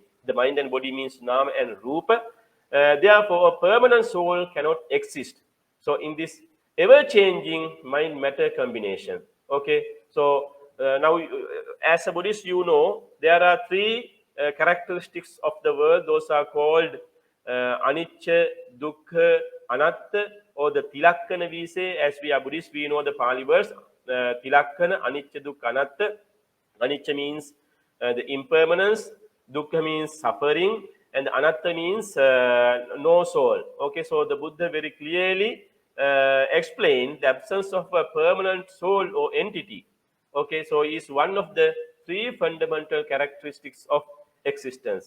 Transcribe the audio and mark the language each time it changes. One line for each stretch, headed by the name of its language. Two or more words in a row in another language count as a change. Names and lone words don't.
English: The mind and body means nama and rupa. Therefore, a permanent soul cannot exist. So in this ever-changing mind-matter combination. Okay, so now as a Buddhist, you know there are three characteristics of the world. Those are called
Pali: anicca, dukkha, anatta,
English: or the tilakkana we say. As we are Buddhists, we know the Pali words.
Pali: Tilakkana, anicca, dukkha, anatta.
English: Anicca means the impermanence, dukkha means suffering, and anatta means no soul. Okay, so the Buddha very clearly explained the absence of a permanent soul or entity. Okay, so is one of the three fundamental characteristics of existence.